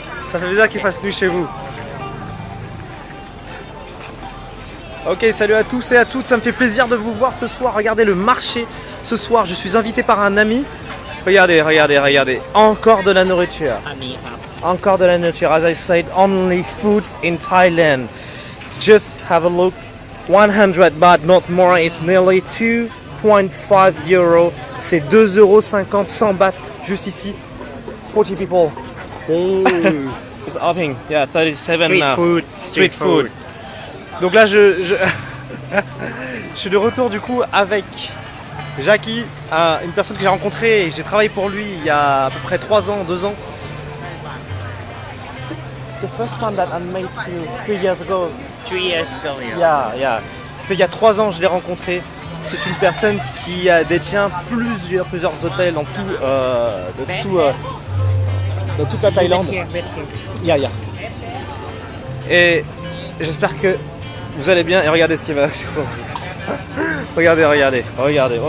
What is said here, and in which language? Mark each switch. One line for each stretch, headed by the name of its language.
French: Ça fait bizarre qu'il fasse nuit chez vous. Ok, salut à tous et à toutes, ça me fait plaisir de vous voir ce soir. Regardez le marché ce soir, je suis invité par un ami. Regardez. Encore de la nourriture. Encore de la nourriture.
English: As I said, only foods in Thailand. Just have a look. 100 baht, not more. It's nearly 2.5 euros.
French: C'est 2,50 euros, 100 bahts. Juste ici.
English: 40 people. It's upping. Yeah, 37 now. Street food.
French: Donc là, je suis de retour du coup avec Jackie, une personne que j'ai rencontrée et j'ai travaillé pour lui il y a à peu près 2 ans.
English: The first time that I met you 3 years ago. 3 years ago, Yeah.
French: C'était il y a 3 ans, je l'ai rencontré. C'est une personne qui détient plusieurs hôtels dans toute la Thaïlande. Yeah. Et j'espère que vous allez bien et regardez ce qui va. regardez. Oh là là.